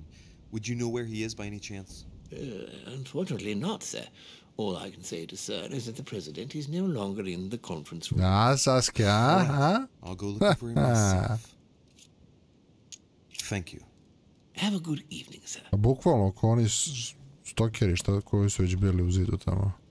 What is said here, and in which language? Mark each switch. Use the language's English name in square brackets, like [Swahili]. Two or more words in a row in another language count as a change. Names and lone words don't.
[English] Would you know where he is by any chance? Unfortunately not, sir. All I can say to sir is that the president is no longer in the conference room. Ah, Saskia, huh? I'll go looking for him myself. Thank you. Have a good evening, sir. [Serbian] A bukvalno, ko oni stokeri koji su već bili u zidu tamo.